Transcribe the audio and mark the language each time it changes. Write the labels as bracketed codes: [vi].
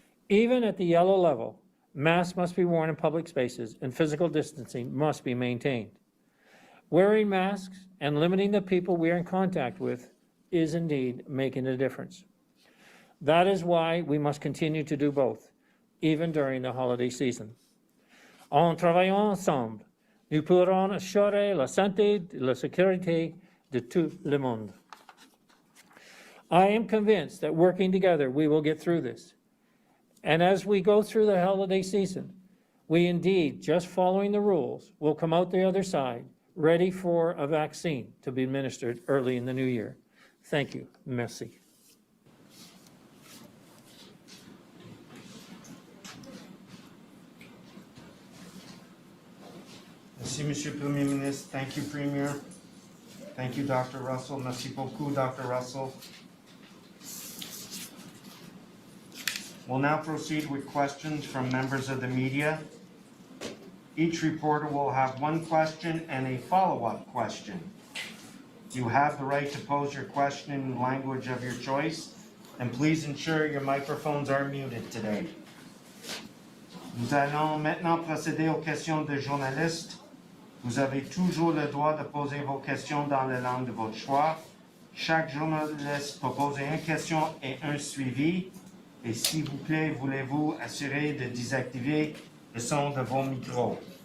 [en] Even at the yellow level, masks must be worn in public spaces and physical distancing must be maintained. Wearing masks and limiting the people we are in contact with is indeed making a difference. That is why we must continue to do both, even during the holiday season. [fr] En travaillant ensemble, nous pourrons assurer la santé et la sécurité de tout le monde. [en] I am convinced that working together, we will get through this. And as we go through the holiday season, we indeed, just following the rules, will come out the other side ready for a vaccine to be administered early in the new year. Thank you. Merci. [fr] Merci, Monsieur le Premier ministre. [en] Thank you, Premier. Thank you, Dr. Russell. [fr] Merci beaucoup, Dr. Russell. [en] We'll now proceed with questions from members of the media. Each reporter will have one question and a follow-up question. You have the right to pose your question in the language of your choice, and please ensure your microphones are muted today. [fr] Nous allons maintenant procéder aux questions de journalistes. Vous avez toujours le droit de poser vos questions dans la langue de votre choix. Chaque journaliste peut poser une question et un suivi. Et s'il vous plaît, voulez-vous assurer de désactiver le son de vos micros.